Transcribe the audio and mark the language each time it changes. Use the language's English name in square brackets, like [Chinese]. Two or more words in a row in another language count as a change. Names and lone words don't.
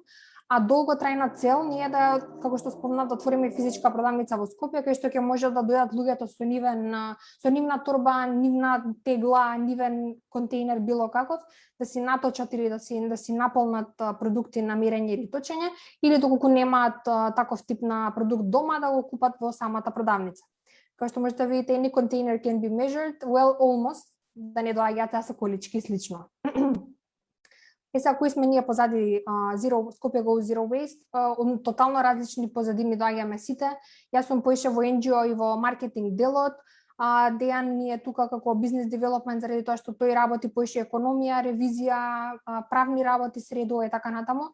[Macedonian] А долготрајна цел ни е да, како што спомнав, да отвориме физичка продавница во Скопје, кај што ќе може да дојдат луѓето со нивна торба, нивна тегла, нивен контейнер било каков, да си наточат или да си наполнат продукти на мирење или точење, или доколку немаат таков тип на продукт дома да го купат во самата продавница. Како што можете да видите, [English] any container can be measured, well, almost, [Macedonian] да не доаѓате со колички и слично. Сега, кои сме ние позади Skopje [English] Go Zero Waste, [Macedonian] тотално различни позади ми доаѓаме сите. Јас сум поише во NGO и во маркетинг делот, Дејан ни е тука како бизнес девелопмент заради тоа што тој работи поише економија, ревизија, правни работи, средува и така натаму.